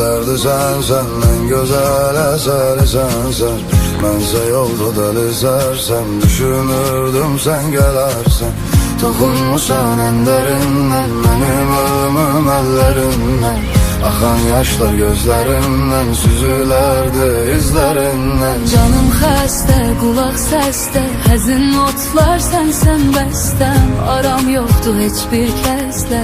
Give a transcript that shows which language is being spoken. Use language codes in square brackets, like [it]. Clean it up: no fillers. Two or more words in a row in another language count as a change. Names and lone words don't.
[tr] sen en güzel eseri sen. [az] Mənsə yolda dəlizərsən, düşünürdüm sen gələrsən. Toxunmusan en derindən, mənim ölümüm əllərindən. Axan yaşlar gözlərimdən, süzülərdi izlərindən. Canım xəstə, qulaq səsdə, həzin notlar sənsən bəstəm. Aram yoxdur heç bir kəslə,